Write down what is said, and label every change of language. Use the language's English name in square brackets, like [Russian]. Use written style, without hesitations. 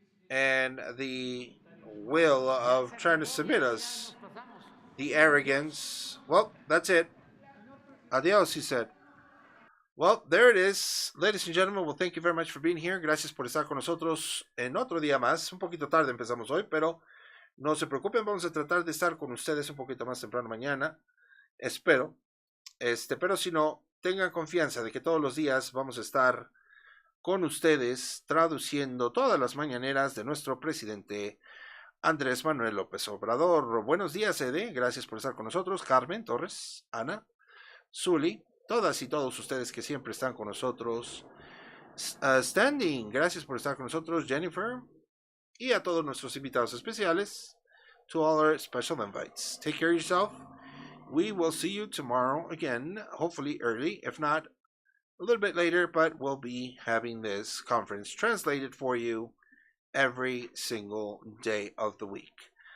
[English] and the will of trying to submit us, the arrogance. Well, that's it. Adios, he said. Well, there it is, ladies and gentlemen. Well, thank you very much for being here. [Spanish] Gracias por estar con nosotros en otro día más. Un poquito tarde empezamos hoy, pero no se preocupen, vamos a tratar de estar con ustedes un poquito más temprano mañana. Espero. Pero si no, tengan confianza de que todos los días vamos a estar con ustedes traduciendo todas las mañaneras de nuestro presidente Andrés Manuel López Obrador. Buenos días, Ede. Gracias por estar con nosotros. Carmen Torres, Ana, Zuli, todas y todos ustedes que siempre están con nosotros. Standing, gracias por estar con nosotros. Jennifer, y a todos nuestros invitados especiales. [English] To all our special invites. Take care of yourself. We will see you tomorrow again, hopefully early, if not a little bit later, but we'll be having this conference translated for you every single day of the week.